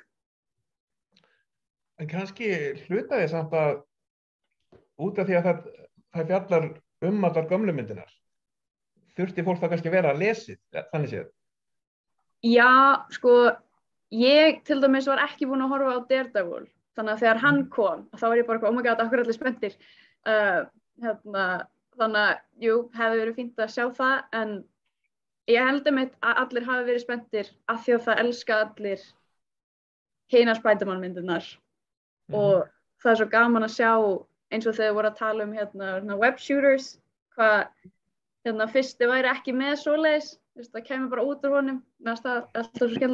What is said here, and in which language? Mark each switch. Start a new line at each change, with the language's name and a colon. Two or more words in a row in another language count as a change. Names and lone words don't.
Icelandic: En kannski hlutaði samt að út af því að það fjallar allar gömlu myndinar. Þurfti fólk það kannski að vera að lesið, þannig séð? Já, sko, ég til dæmis var ekki búin að horfa á Daredevil, þannig að þegar hann kom, þá var ég bara
English: oh my god,
Icelandic: akkur allir spenntir. Þannig að, jú, hefði verið fínt að sjá það, en ég held að allir hafi verið spenntir af því að það elska allir hinar Spider-Man myndirnar. Og það er svo gaman að sjá eins og þegar voru að tala
English: web shooters,
Icelandic: hvað fyrsti væri ekki með svoleiðis, það kemur bara út úr honum, það er alltaf svo skemmtilegt.